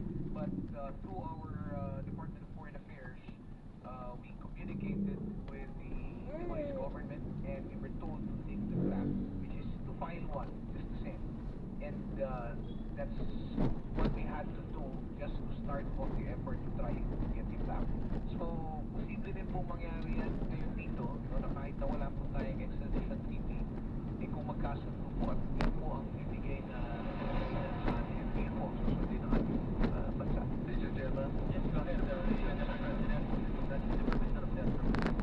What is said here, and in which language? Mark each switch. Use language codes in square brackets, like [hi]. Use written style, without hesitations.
[en] But through our Department of Foreign Affairs, we communicated with the Timorese government and we were told to take the track, which is to file one, just the same. And that's what we had to do just to start off the effort to try to get him back. [tl] So, posible din po mangyari yan ngayon dito, na kahit na wala po tayong extradition treaty, kung magkasundo po at yun po ang ibigay na sa atin, yun po ang susundin ng ating bansa. [en] Mr. Chairman? Yes, go ahead. Mr. President, that's the Minister of Justice.